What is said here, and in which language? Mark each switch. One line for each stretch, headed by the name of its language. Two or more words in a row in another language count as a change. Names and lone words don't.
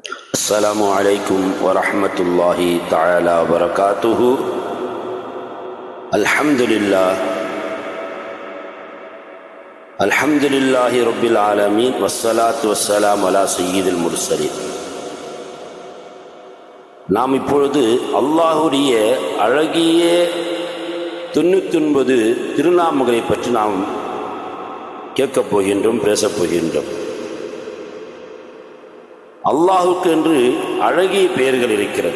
Arabic: السلام عليكم ورحمة الله تعالى وبركاته. الحمد لله رب العالمين والصلاة والسلام على سيد المرسلين.
Tamil: நாம் இப்பொழுது அல்லாஹுடைய அழகிய 99 திருநாமங்களை பற்றி நாம் கேட்கப் போகின்றோம், பேசப் போகின்றோம். அல்லாஹுக்கு என்று அழகிய பெயர்கள் இருக்கிறது.